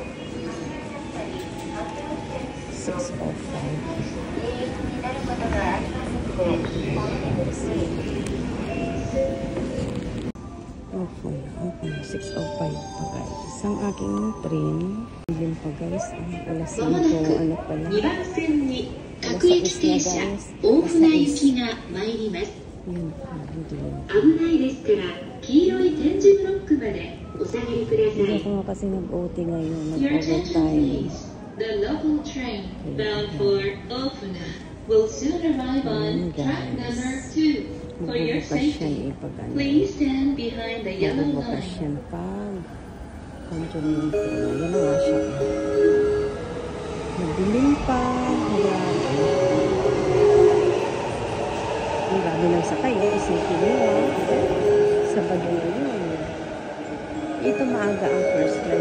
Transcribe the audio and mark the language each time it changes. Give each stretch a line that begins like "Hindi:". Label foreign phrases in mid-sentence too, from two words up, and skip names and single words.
Filipino: $6.05. Okay, 6:05 pa guys. Ang aking train, yun pa guys. Alas 5, ano pala?
Japanese: 2 番線に各駅停車大船行きが参ります。
Filipino: Yun,
Japanese: 危ないですから黄色い点字ブロックまでお下がりくださ
Filipino: hindi
Japanese: い。
Filipino: ako nga kasi nag-OT ngayon.
English: Your attention
Filipino: Nag-overtime.
English: please. The local train bound for Ofuna will soon arrive on track number 2. For your safety, please stand behind the yellow
Filipino: Magbubukas
English: line.
Filipino: yan pag Conjunito. Yan na nga siya. Madilim pa. Ang dami ng sakay. Isipin mo. Sabado na yun. Ito maaga ang first flight.